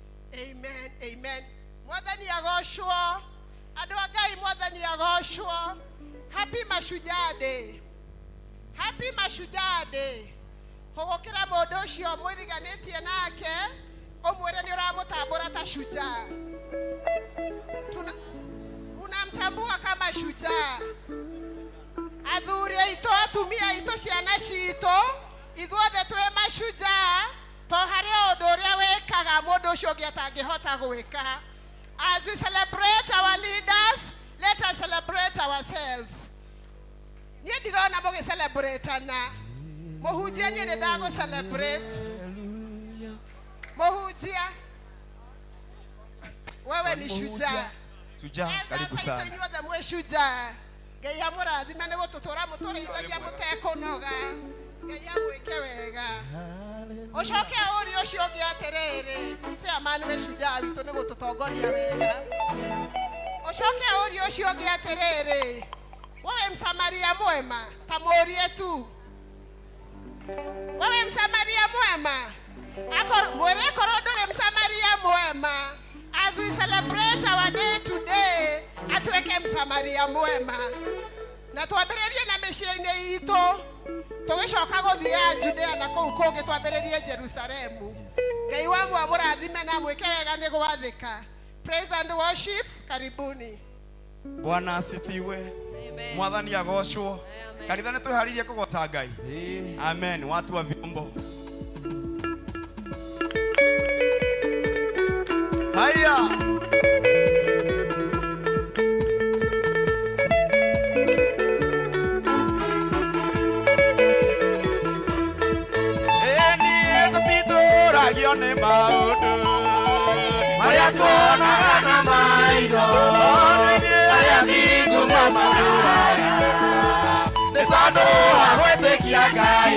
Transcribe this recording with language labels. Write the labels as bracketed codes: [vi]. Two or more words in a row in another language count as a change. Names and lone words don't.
[ki] Amen, amen. Mwathani agocwo. Andũ a Ngai, Mwathani agocwo. [en] Happy Mashujaa Day. Happy Mashujaa Day. [ki] Hũgũkĩra mũndũ ũcio mwĩriganĩtie nake, ũmwĩre nĩ ũramũtambũra ta shujaa. [sw] Unamtambua kama shujaa. [ki] Athuri aitũ, atumia aitũ, ciana citũ, ithuothe twĩ mashujaa, to harĩa ũndũ ũrĩa wĩkaga mũndũ ũcio ũngĩ atangĩhota gwĩka. [en] As we celebrate our leaders, let us celebrate ourselves. [ki] Niĩ ndirona mũgĩcelebrate-ana. Mũhunjia, niĩ nĩ ndagũ-celebrate. Mũhunjia, [sw] wewe ni shujaa. Shujaa, karibu sana. [ki] Inyuothe mwĩ shujaa. Ngai amũrathime nĩ gũtũtũra mũtũrĩithagia mũtekũnoga. Ngai amwĩke wega. Ũcoke ũri ũcio ũngĩ atĩrĩrĩ, chairman wĩ shujaa witũ nĩ gũtũtongoria wega. Ũcoke ũri ũcio ũngĩ atĩrĩrĩ, [sw] wewe Msamaria mwema, [ki] ta mũrie tu. [sw] Wewe Msamaria mwema, [ki] mwere korwo ndũrĩ [sw] Msamaria mwema. [en] As we celebrate our day today, [ki] atuĩke Msamaria mwema. Na twambĩrĩrie na mĩciĩ-inĩ itũ, tũgĩcoka gũthiĩ Judea na kũu kũngĩ twambĩrĩrie Jerusalemu. Ngai wangu amũrathime na mwĩke wega nĩ gwathĩka. [en] Praise and worship, [sw] karibuni. Bwana asifiwe. [ki] Mwathani agocwo. Kanitha nĩ twĩharĩirie kũgoca Ngai. [sw] Amen. Watu wa vyombo. Haya. [ki] Gione maũndũ marĩa tuonaga na maitho, arĩa thingu mamahaya, nĩ tondũ wa gwĩtĩkia Ngai.